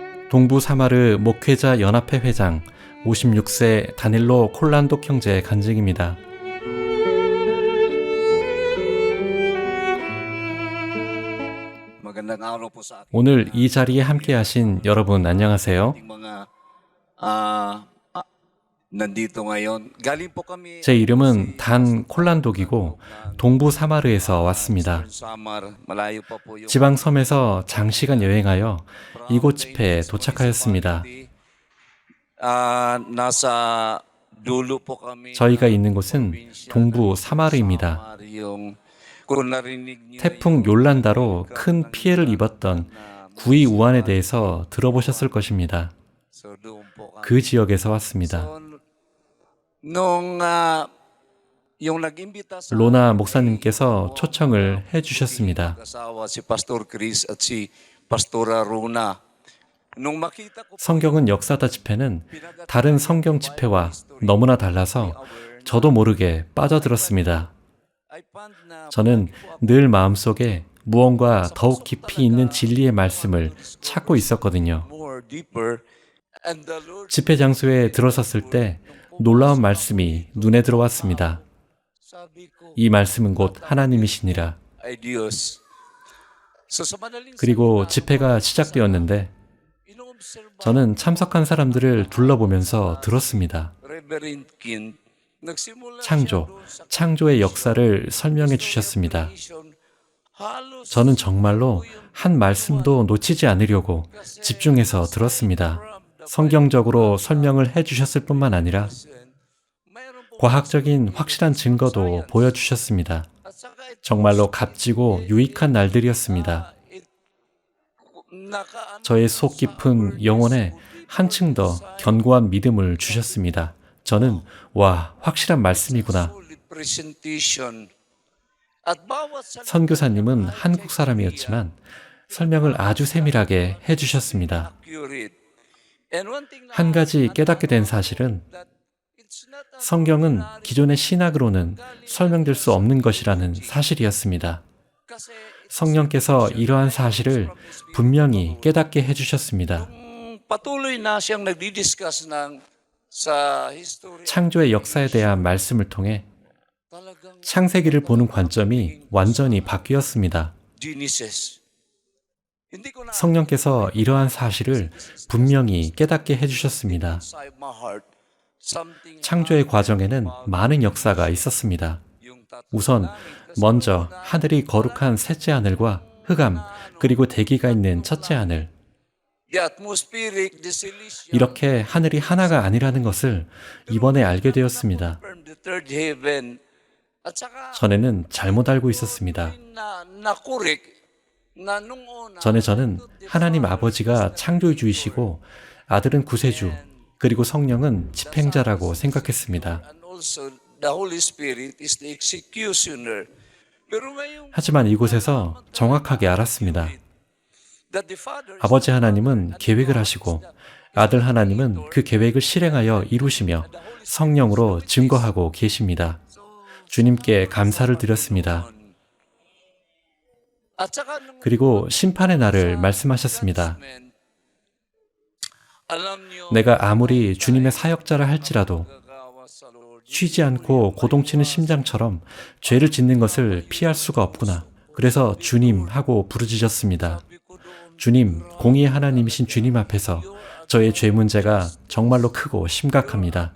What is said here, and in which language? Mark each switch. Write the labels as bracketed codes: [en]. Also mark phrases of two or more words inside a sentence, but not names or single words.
[ko] 동부 사마르 목회자 연합회 회장 56세 다닐로 콜란독 형제 간증입니다. [tl] Magandang araw po sa ating [ko] 오늘 이 자리에 함께 하신 여러분 안녕하세요. [tl] mga ah, ah, nandito ngayon. Galing po kami [ko] 제 이름은 단 콜란독이고 동부 사마르에서 왔습니다. [tl] Samar, malayo pa po yung [ko] 지방 섬에서 장시간 여행하여 이곳 집회에 도착하였습니다. [tl] nasa dulo po kami [ko] 저희가 있는 곳은 동부 사마르입니다. [tl] kung narinig niyo [ko] 태풍 욜란다로 큰 피해를 입었던 구이 우한에 대해서 들어보셨을 것입니다. [tl] so doon po kami. [ko] 그 지역에서 왔습니다. [tl] So, nung yung nag-imbita sa [ko] 로나 목사님께서 초청을 해주셨습니다. [tl] asawa si Pastor Chris at si Pastora Rona. Nung makita ko [ko] 성경은 역사다 집회는 다른 성경 집회와 너무나 달라서 저도 모르게 빠져들었습니다. [en] I found na [ko] 저는 늘 마음속에 무언가 더욱 깊이 있는 진리의 말씀을 찾고 있었거든요. [en] more deeper and the Lord [ko] 집회 장소에 들어섰을 때 놀라운 말씀이 눈에 들어왔습니다. [tl] sabi ko [ko] 이 말씀은 곧 하나님이시니라. [tl] ay Diyos. So sa madaling [ko] 그리고 집회가 시작되었는데 [tl] inoobserve [ko] 저는 참석한 사람들을 둘러보면서 들었습니다. [tl] Reverend Kin nagsimula [ko] 창조, 창조의 역사를 설명해 주셨습니다. [tl] vision halos [ko] 저는 정말로 한 말씀도 놓치지 않으려고 집중해서 들었습니다. 성경적으로 설명을 해 주셨을 뿐만 아니라 [tl] mayroon po [ko] 과학적인 확실한 증거도 보여주셨습니다. [tl] at saka [ko] 정말로 값지고 유익한 날들이었습니다. 저의 속 깊은 영혼에 한층 더 견고한 믿음을 주셨습니다. 저는 와, 확실한 말씀이구나. [en] solid presentation [tl] at bawat salita [ko] 선교사님은 한국 사람이었지만 설명을 아주 세밀하게 해주셨습니다. [en] accurate. And one thing na [ko] 한 가지 깨닫게 된 사실은 [en] that it's not a [ko] 성경은 기존의 신학으로는 설명될 수 없는 것이라는 사실이었습니다. [tl] kasi [ko] 성령께서 이러한 사실을 분명히 깨닫게 해주셨습니다. [tl] patuloy na siyang nagdi-discuss ng sa history [ko] 창조의 역사에 대한 말씀을 통해 [tl] talagang [ko] 창세기를 보는 관점이 완전히 바뀌었습니다. [tl] Genesis. Hindi ko na [ko] 성령께서 이러한 사실을 분명히 깨닫게 해주셨습니다. [en] inside my heart something [ko] 창조의 과정에는 많은 역사가 있었습니다. [tl] yung tat [ko] 우선 먼저 하늘이 거룩한 셋째 하늘과 흑암 그리고 대기가 있는 첫째 하늘, [en] the atmospheric dissolution [ko] 이렇게 하늘이 하나가 아니라는 것을 이번에 알게 되었습니다. [en] from the third heaven [tl] at saka [ko] 전에는 잘못 알고 있었습니다. [tl] na correct na nung una [ko] 전에 저는 하나님 아버지가 창조주이시고 아들은 구세주 그리고 성령은 집행자라고 생각했습니다. [en] and also the Holy Spirit is the executioner. [tl] Pero ngayong [ko] 하지만 이곳에서 정확하게 알았습니다. [en] that the Father [ko] 아버지 하나님은 계획을 하시고 아들 하나님은 그 계획을 실행하여 이루시며 성령으로 증거하고 계십니다. 주님께 감사를 드렸습니다. [tl] at saka nung [ko] 그리고 심판의 날을 말씀하셨습니다. [tl] alam niyo [ko] 내가 아무리 주님의 사역자라 할지라도 [tl] gagawa sa Lord [ko] 쉬지 않고 고동치는 심장처럼 죄를 짓는 것을 피할 수가 없구나. 그래서 주님 하고 부르짖었습니다. 주님, 공의의 하나님이신 주님 앞에서 저의 죄 문제가 정말로 크고 심각합니다.